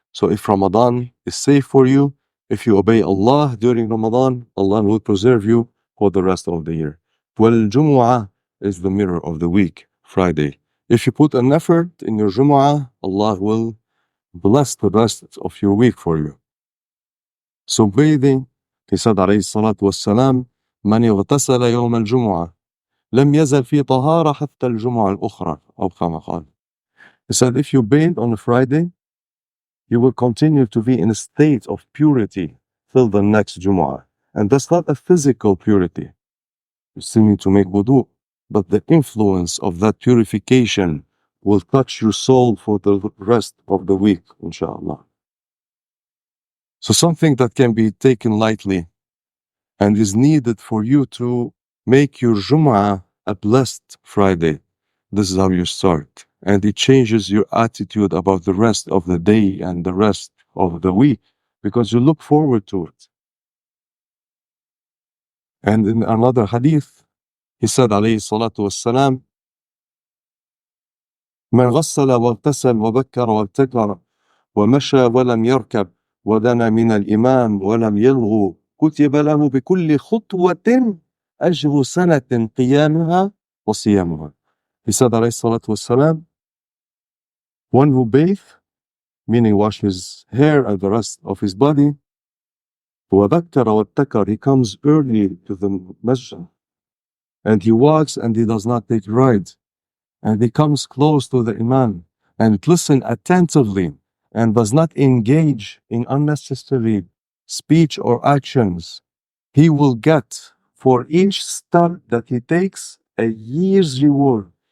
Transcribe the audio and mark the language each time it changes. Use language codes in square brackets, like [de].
[en] So if Ramadan is safe for you, if you obey Allah during Ramadan, Allah will preserve you for the rest of the year. Well, Jumu'ah is the mirror of the week, Friday. If you put an effort in your Jumu'ah, Allah will bless the rest of your week for you. So bathing, he said [ar] عليه الصلاة والسلام, من اغتسل يوم الجمعة لم يزل في طهارة حتى الجمعة الأخرى أو كما قال. [en] He said if you bathe on a Friday, you will continue to be in a state of purity till the next Jumu'ah. And that's not a physical purity. You still need to make wudu, but the influence of that purification will touch your soul for the rest of the week, inshallah. So something that can be taken lightly and is needed for you to make your Jumu'ah a blessed Friday. This is how you start. And it changes your attitude about the rest of the day and the rest of the week because you look forward to it. And in another hadith, he said, alayhi salatu wassalam, [ar] من غسل واغتسل وبكر وابتكر ومشى ولم يركب ودنا من الإمام ولم يلغو كتب له بكل خطوة أجر سنة قيامها وصيامها. [en] He said, alayhi salatu wassalam, one who bathe, meaning wash his hair and the rest of his body, [ar] وبكر وابتكر, [en] he comes early to the masjid, and he walks and he does not take ride, and he comes close to the Imam and listen attentively and does not engage in unnecessary speech or actions, he will get for each step that he takes a year's reward.